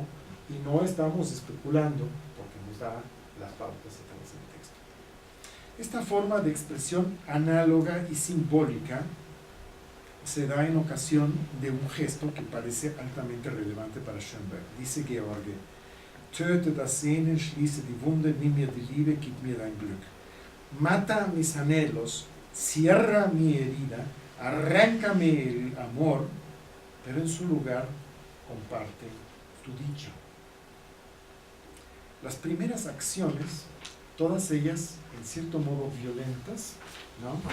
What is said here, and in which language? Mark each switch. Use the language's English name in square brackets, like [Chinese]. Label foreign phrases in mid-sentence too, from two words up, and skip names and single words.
[Spanish] Y no estamos especulando porque nos da las pautas a través del texto. Esta forma de expresión análoga y simbólica se da en ocasión de un gesto que parece altamente relevante para Schoenberg. [German] Dice George: Töte das Sehnen, schließe die Wunde, nimm mir die Liebe, gib mir dein Glück. [Spanish] Mata mis anhelos, cierra mi herida, arráncame el amor, pero en su lugar comparte tu dicha. Las primeras acciones, todas ellas en cierto modo violentas, ¿no?